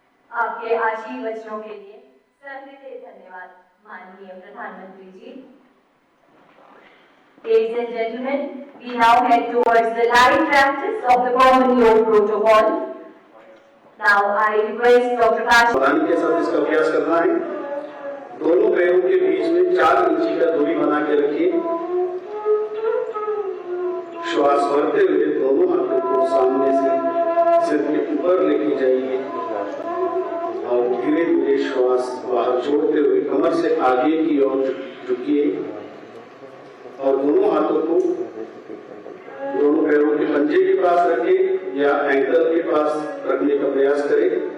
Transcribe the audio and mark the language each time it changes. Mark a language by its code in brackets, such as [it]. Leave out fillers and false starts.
[hi] आपके आशीर्वचनों के लिए सहृदय धन्यवाद माननीय प्रधानमंत्री जी। [en] Ladies and gentlemen, we now head towards the live practice of the Common Yoga Protocol. Now I request Dr. Kash. [hi] सावधानी के साथ इसका अभ्यास करना है। दोनों पैरों के बीच में 4 इंची का दूरी बना के रखिए। श्वास भरते हुए दोनों हाथों को सामने से सिर के ऊपर लेके जाइए और धीरे धीरे श्वास बाहर छोड़ते हुए कमर से आगे की ओर झुकिए और दोनों हाथों को दोनों पैरों के पंजे के पास रखें या एंकल के पास रखने का प्रयास करें।